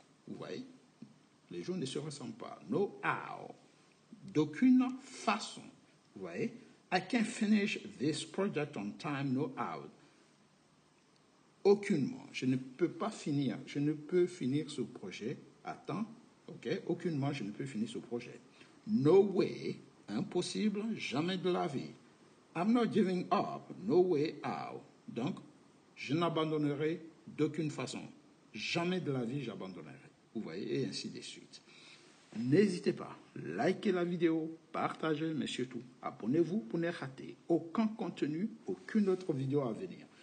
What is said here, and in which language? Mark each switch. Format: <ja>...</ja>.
<fr>Vous voyez, les jours ne se ressemblent pas.</fr> <en>No how,</en> <fr>d'aucune façon. Vous voyez,</fr> <en>I can't finish this project on time, no how.</en> <fr>Aucunement, je ne peux pas finir, je ne peux finir ce projet à temps, ok? Aucunement, je ne peux finir ce projet.</fr> <en>No way,</en> <fr>impossible, jamais de la vie.</fr> <en>I'm not giving up, no way how.</en> <fr>Donc, je n'abandonnerai d'aucune façon. Jamais de la vie, j'abandonnerai. Vous voyez, et ainsi de suite. N'hésitez pas, likez la vidéo, partagez, mais surtout, abonnez-vous pour ne rater aucun contenu, aucune autre vidéo à venir.</fr>